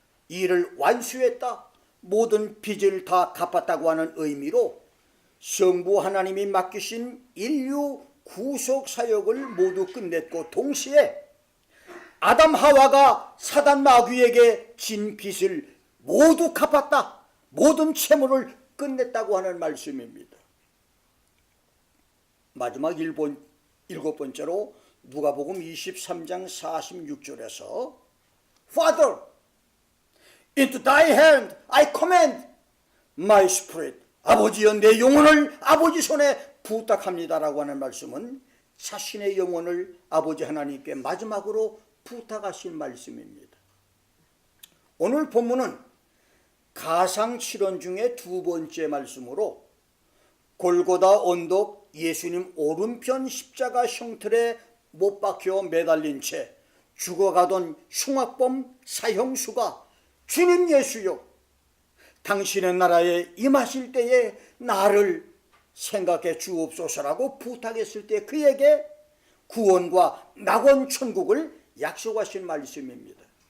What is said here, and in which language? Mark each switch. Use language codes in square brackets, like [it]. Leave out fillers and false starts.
[ko] 일을 완수했다. 모든 빚을 다 갚았다고 하는 의미로 성부 하나님이 맡기신 인류 구속 사역을 모두 끝냈고, 동시에 아담 하와가 사단 마귀에게 진 빚을 모두 갚았다. 모든 채무를 끝냈다고 하는 말씀입니다. 마지막 일곱 번째로 누가복음 23장 46절에서 [en] Father, into thy hand I commend my spirit. [ko] 아버지여 내 영혼을 아버지 손에 부탁합니다라고 하는 말씀은 자신의 영혼을 아버지 하나님께 마지막으로 부탁하신 말씀입니다. 오늘 본문은 가상칠언 중에 두 번째 말씀으로 골고다 언덕 예수님 오른편 십자가 형틀에 못 박혀 매달린 채 죽어가던 흉악범 사형수가 주님 예수여 당신의 나라에 임하실 때에 나를 생각해 주옵소서라고 부탁했을 때 그에게 구원과 낙원 천국을 약속하신 말씀입니다.